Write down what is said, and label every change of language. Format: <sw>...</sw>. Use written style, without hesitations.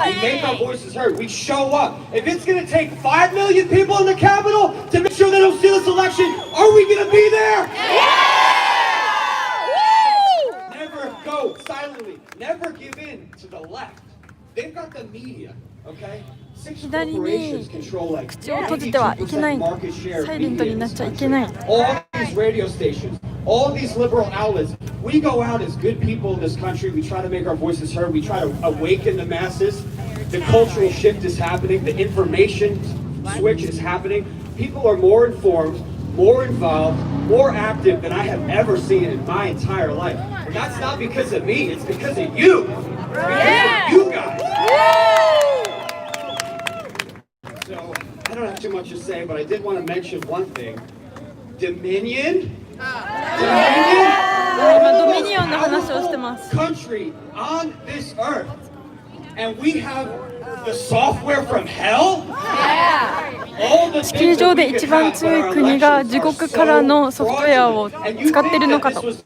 <en>We make our voices heard. We show up. If it's going to take 5 million people in the Capitol to make sure they don't steal this election, are we going to be there? Never go silently. Never give in to the left. They've got the media. Okay?</en> <ja>左に口を閉じてはいけない。サイレントになっちゃいけない。</ja> <en>All these radio stations, all these liberal outlets, we go out as good people in this country. We try to make our voices heard. We try to awaken the masses. The cultural shift is happening. The information switch is happening. People are more informed, more involved, more active than I have ever seen in my entire life. And that's not because of me. It's because of you. Because of you guys. So, I don't have too much to say, but I did want to mention one thing. Dominion? Dominion?</en> <ja>今ドミニオンの話をしてます。</ja> <en>Country on this earth. And we have the software from hell?</en> <ja>地球上で一番強い国が地獄からのソフトウェアを使っているのかと。</ja>